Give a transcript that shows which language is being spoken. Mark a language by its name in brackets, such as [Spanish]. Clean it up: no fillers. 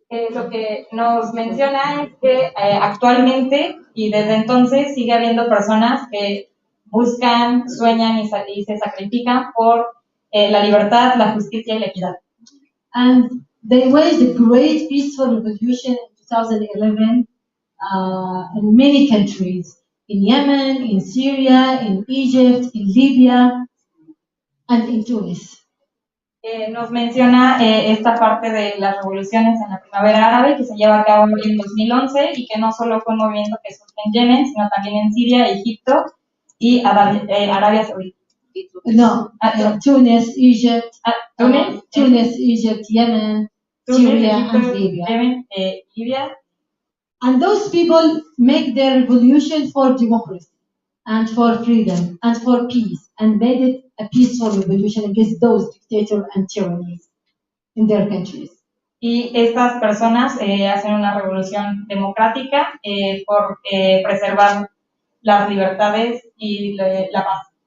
[Spanish] Lo que nos menciona es que actualmente y desde entonces sigue habiendo personas que buscan, sueñan y se sacrifican por la libertad, la justicia y la equidad. [English] And they waged a great peaceful revolution in 2011 in many countries, in Yemen, in Syria, in Egypt, in Libya, and in Tunis. [Spanish] Nos menciona esta parte de las revoluciones en la primavera árabe que se lleva a cabo en 2011 y que no solo fue un movimiento que surge en Yemen, sino también en Siria, Egipto y Arabia Saudita. [English] No, Tunis, Egypt, Tunis, Egypt, Yemen, Syria, [Spanish] Egipto, [English] and Libya. [Spanish] Yemen, Libia. [English] And those people make their revolution for democracy and for freedom and for peace, and made it a peaceful revolution against those dictators and tyrannies in their countries. [Spanish] Y estas personas hacen una revolución democrática por preservar las libertades y la paz.